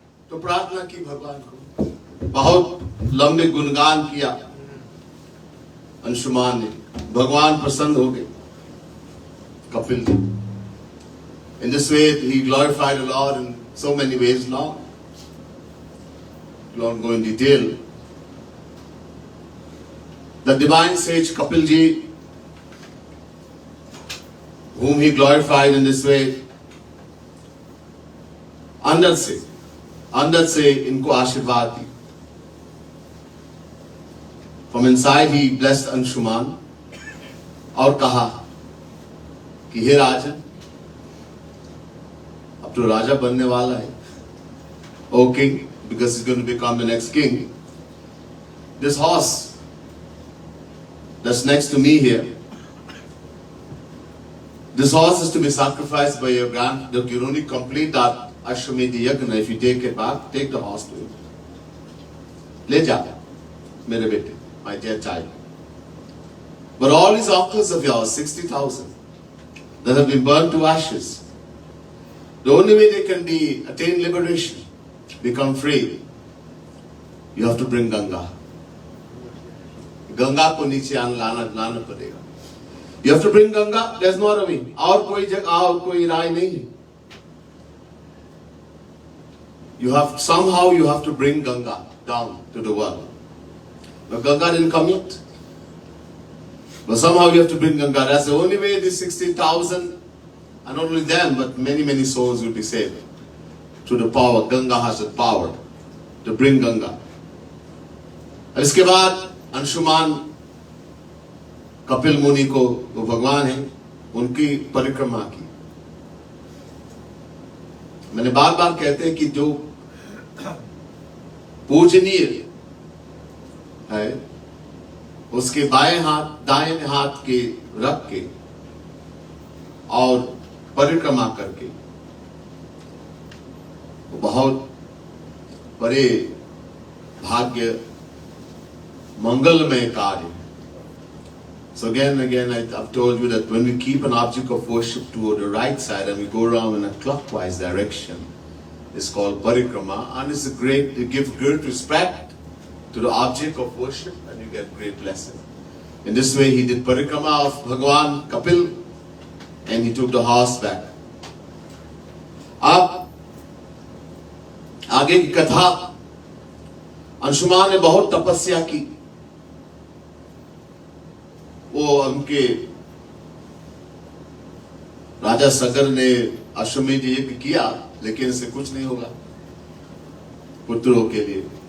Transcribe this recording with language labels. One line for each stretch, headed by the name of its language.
Hindi: तो प्रार्थना की भगवान को, बहुत लंबे गुणगान किया अंशुमान ने, भगवान प्रसन्न हो गए Kapil ji.
English: In this way he glorified the Lord in so many ways now. We won't go in detail. The divine sage Kapil ji, whom he glorified in this way,
Hindi: अंदर से इनको आशीर्वाद दी।
English: From inside he blessed
Hindi: Anshuman और कहा कि हे राजन, अब तो राजा बनने वाला है।
English: O king, because he's going to become the next king. This horse that's next to me here, this horse is to be sacrificed by your grandfather. You only complete that Ashwamedh Yagna if you take it back. Take the horse to him.
Hindi: Le ja, mere bete,
English: my dear child. But all these uncles of yours, 60,000, that have been burned to ashes, the only way they can attain liberation, become free, you have to bring Ganga.
Hindi: Ganga को नीचे लाना पड़ेगा।
English: You have to bring Ganga. There's no other way.
Hindi: और कोई जगह और कोई राय नहीं है।
English: Somehow you have to bring Ganga down to the world. But Ganga didn't come yet. But somehow you have to bring Ganga. That's the only way these 60,000, and not only them, but many souls will be saved. Through the power. Ganga has the power to bring Ganga.
Hindi: और इसके बाद अंशुमान कपिल मुनि को, वो भगवान है, उनकी परिक्रमा की। मैंने बार बार कहते हैं कि जो पूजनीय है उसके बाएं हाथ दाएं हाथ के रख के और परिक्रमा करके वो बहुत बड़े भाग्य मंगलमय कार्य।
English: So again I've told you that when we keep an object of worship toward the right side and we go around in a clockwise direction, it's called parikrama, and it's you give great respect to the object of worship and you get great blessing. In this way he did parikrama of Bhagwan Kapil and he took the horse back.
Hindi: अब आगे की कथा, अंशुमान ने बहुत तपस्या की। वो उनके राजा सगर ने अश्वमेध यज्ञ किया, लेकिन इससे कुछ नहीं होगा पुत्रों के लिए।